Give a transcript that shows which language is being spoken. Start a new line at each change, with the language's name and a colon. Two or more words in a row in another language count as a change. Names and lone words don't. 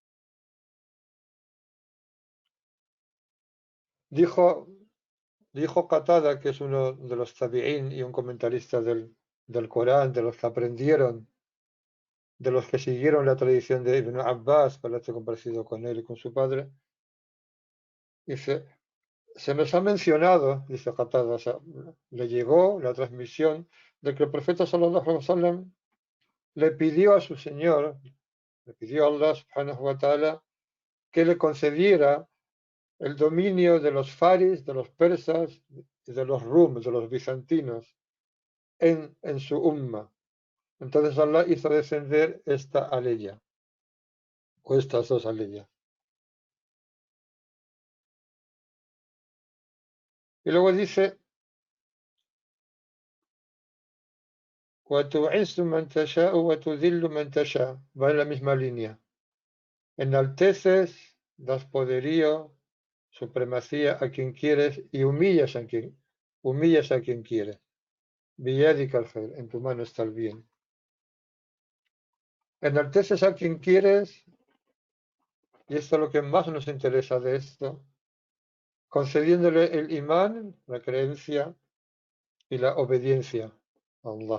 Spanish: Dijo Qatada, que es uno de los tabi'ín y un comentarista del Corán, de los que aprendieron, de los que siguieron la tradición de Ibn Abbas, parece compartido con él y con su padre, dice, se nos ha mencionado, dice Qatada, o sea, le llegó la transmisión de que el profeta
Arabic: صلى الله عليه وسلم
Spanish: le pidió a su Señor, le pidió a Allah
Arabic: سبحانه وتعالى
Spanish: que le concediera el dominio de los faris, de los persas y de los rum, de los bizantinos en su umma. Entonces Allah hizo descender esta aleya, o estas dos aleyas. Y luego dice,
Arabic: وَتُعِزُّ مَن تَشَاءُ وَتُذِلُّ مَن تَشَاءُ.
Spanish: Va en la misma línea. Enalteces, das poderío, supremacía a quien quieres y humillas a quien quieres.
Arabic: بيدك الخير,
Spanish: en tu mano está el bien. Enalteces a quien quieres, y esto es lo que más nos interesa de esto, concediéndole el imán, la creencia y la obediencia a Allah.